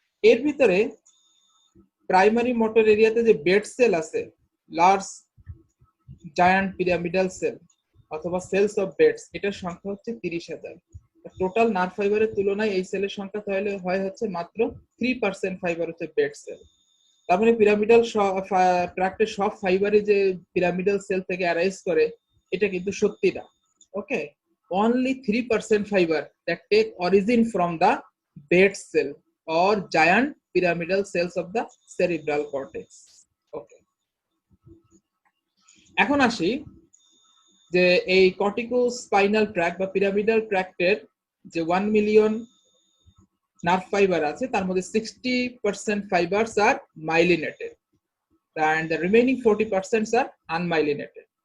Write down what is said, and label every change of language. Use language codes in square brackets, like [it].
[bn] এর ভিতরে primary motor এরিয়াতে যে বেড সেল আছে, লার্জ জায়ান্ট পিরামিডাল সেল অথবা সেলস অফ বেডস, এটার সংখ্যা হচ্ছে 30,000। টোটাল নার্ভ ফাইবারের তুলনায় এই সেলের সংখ্যা তাহলে হয় হচ্ছে মাত্র 3% ফাইবার হচ্ছে বেড সেল। তার মানে পিরামিডাল ট্র্যাক্টের সব ফাইবারই যে পিরামিডাল সেল থেকে অ্যারাইজ করে, এটা কিন্তু সত্যি না। [en] Okay, only 3% fiber that take origin from the bed cell or giant pyramidal cells of the cerebral cortex. [bn] Okay, এখন আসি যে এই কর্টিকোস্পাইনাল ট্র্যাক্ট বা পিরামিডাল ট্র্যাক্টের যে 1 মিলিয়ন নার্ভ ফাইবার আছে, তার মধ্যে [en] 60% fibers are myelinated and the remaining 40% are unmyelinated.